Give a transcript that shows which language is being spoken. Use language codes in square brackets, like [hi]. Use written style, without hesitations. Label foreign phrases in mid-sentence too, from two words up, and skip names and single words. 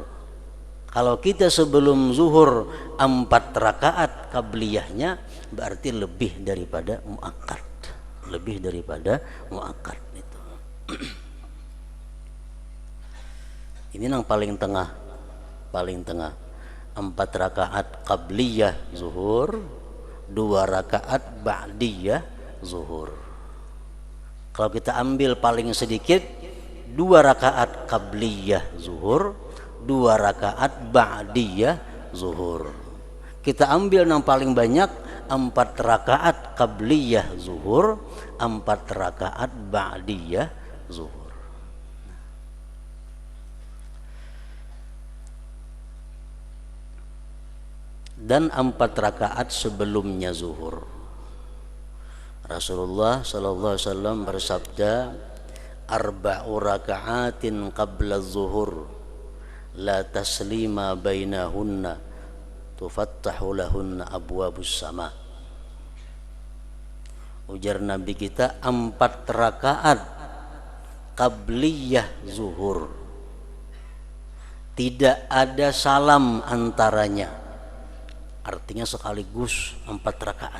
[id] Kalau kita sebelum zuhur 4 rakaat qabliyahnya, berarti lebih daripada muakkad. Itu. Ini yang paling tengah. 4 rakaat qabliyah zuhur, 2 rakaat ba'diyah zuhur. Kalau kita ambil paling sedikit 2 rakaat qabliyah zuhur, 2 rakaat ba'diyah zuhur. Kita ambil yang paling banyak 4 rakaat qabliyah zuhur, 4 rakaat ba'diyah zuhur. Dan 4 rakaat sebelumnya zuhur. [ar] رسول الله صلى الله عليه وسلم bersabda, أربع ركعات قبل الظهر لا تسليم بينهن تفتح لهن أبواب السماء. [id] Ujar Nabi kita, 4 rakaat qabliyah zuhur, tidak ada salam antaranya. Artinya sekaligus 4 rakaat.